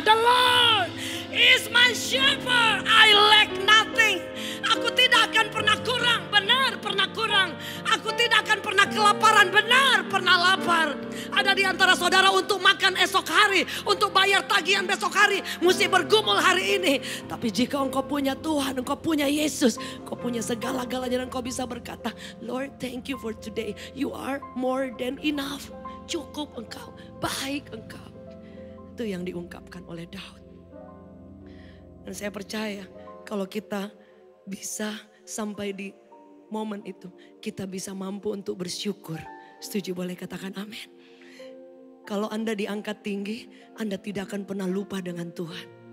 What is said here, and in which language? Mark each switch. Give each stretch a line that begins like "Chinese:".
English: The Lord is my shepherd, I lack nothing.
Indonesian: Aku tidak akan pernah kurang, benar pernah kurang. Aku tidak akan pernah kelaparan, benar pernah lapar. Ada di antara saudara untuk makan esok hari, untuk bayar tagihan besok hari, mesti bergumul hari ini. Tapi jika engkau punya Tuhan, engkau punya Yesus, engkau punya segala-galanya, dan engkau bisa berkata,
English: Lord thank you for today. You are more than enough.
Indonesian: Cukup engkau, baik engkau. Itu yang diungkapkan oleh Daud. Dan saya percaya kalau kita bisa sampai di momen itu, kita bisa mampu untuk bersyukur. Setuju boleh katakan amin. Kalau Anda diangkat tinggi, Anda tidak akan pernah lupa dengan Tuhan.